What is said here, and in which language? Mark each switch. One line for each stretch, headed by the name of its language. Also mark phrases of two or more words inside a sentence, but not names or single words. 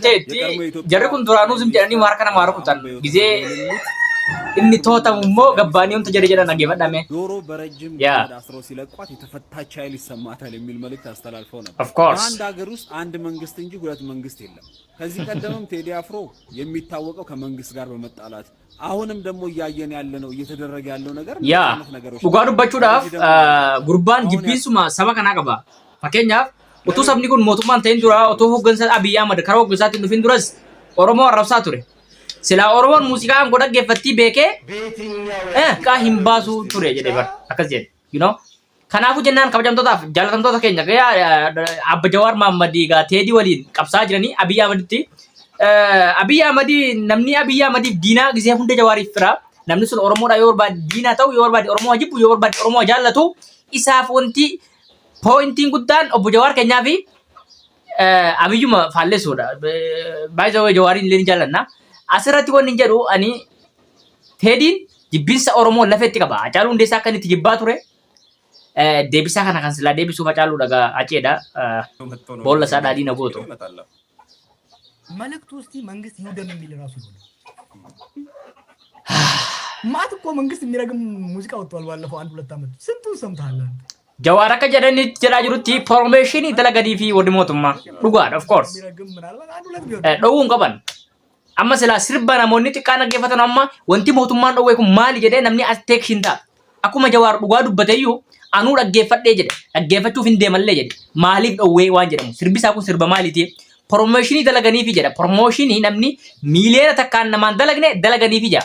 Oromo: ta'etti jarri kun duraanuu sim jedhanii harka namaa rukutan gizee inni tootamu immoo gabbaanii wanta jedhe jedhan dhaggeeffadhame.
Amharic: ዶሮ በረጅም ያ ገመድ አስሮ ሲለቋት የተፈታች ኃይል ይሰማታል የሚል መልእክት አስተላልፈው ነበር።
English: of course
Amharic: በአንድ ሀገር ውስጥ አንድ መንግስት እንጂ ሁለት መንግስት የለም። ከዚህ ቀደምም ቴዲ አፍሮ የሚታወቀው ከመንግስት ጋር በመጣላት አሁንም ደግሞ እያየን ያለነው እየተደረገ ያለው ነገር
Oromo: ያ dhugaa dubbachuudhaaf gurbaan jibbiinsuma saba kanaa qaba. Fakkeenyaaf utuu sabni kun mootummaan ta'in dura utuu hooggansa Abiyyi Ahmad karaa hooggansaatiin dhufin duras Oromoo arrabsaa ture. Silaa Oromoon muuziqaa kan dhaggeeffatti beekee kaa hin baasu ture jedhee bar akkas jedhe.
English: You know?
Oromo: Kanaafuu jennaan kabajamtootaaf jaalatamtoota keenya Abba Jawaar Maammadii gaa Teedii waliin qabsaa jiranii Abiyyi Ahmaditti. Abiyyi Ahmadii namni Abiyyi Ahmadiif diinaa gisee hunda Jawaariif fira. Namni sun Oromoodha yoo barbaade diinaa ta'u yoo barbaade Oromoo jibbu yoo barbaade Oromoo jaallatu isaaf wanti poointiin guddaan obbo Jawaar keenyaa fi Abiyyuma faallesuudha. Baay'ee Jawaariin illee ni jaallanna. Asirratti wanni hin jedhu ani Teediin jibbinsa Oromoo lafeetti qaba. Hacaaluu Hundeessaa akka inni itti jibbaa ture. Deebisaa kana kan silaa deebisuuf Hacaaluu dhagaa aceedha. Boolla isaa dhaadhii na gootu.
Amharic: መልእክቱ እስቲ መንግስት ይውደም የሚል ራሱ ይሆናል። ማት እኮ መንግስት የሚረግም ሙዚቃ ወጥቷል ባለፈው 1-2 ዓመት ስንቱን ሰምተሃል አንተ?
Oromo: Jawaar akka jedhanitti jedhaa jirutti promotionii dalaganii fi warri mootummaa dhugaadha
English: of course.
Amharic: የሚረግም ምናልባት 1-2 ቢሆን
Oromo: Dhowwuun qaban. Amma silaa sirba namoonni xiqqaan dhaggeeffatan amma wanti mootummaan dhowwee kun maali jedhee namni attention ta'a. Akkuma Jawaar dhugaa dubbateeyyuu anuu dhaggeeffadhee jedhe dhaggeeffachuuf hin deemallee jedhe maaliif dhowwee waan jedhamu sirbisaa kun sirba maaliiti? Promotionii dalaganiifi jedha. Promotionii namni miiliyoona takkaan namaan dalaganiifi jedha.